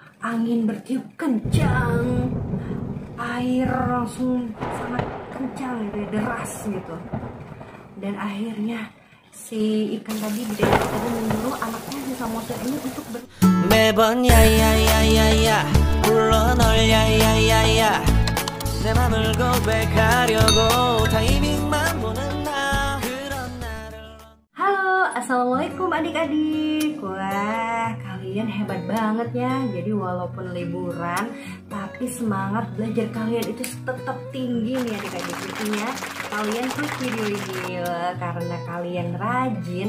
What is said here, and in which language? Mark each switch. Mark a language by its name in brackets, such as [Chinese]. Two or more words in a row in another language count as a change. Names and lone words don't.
[Indonesian] angin bertiup kencang, air langsung sangat kencang gitu, deras gitu. Dan akhirnya si ikan tadi bidadari tadi menyuruh anaknya si samosir ini untuk [Korean] 매번 야야야야야 불러 널 야야야야 내 맘을 고백하려고 타이밍만 보는 나 그런 나를. [Indonesian] Halo, assalamualaikum adik-adik. Wah, kalian hebat banget ya. Jadi walaupun liburan, tapi semangat belajar kalian itu tetap tinggi nih adik-adik. Intinya kalian klik video ini karena kalian rajin.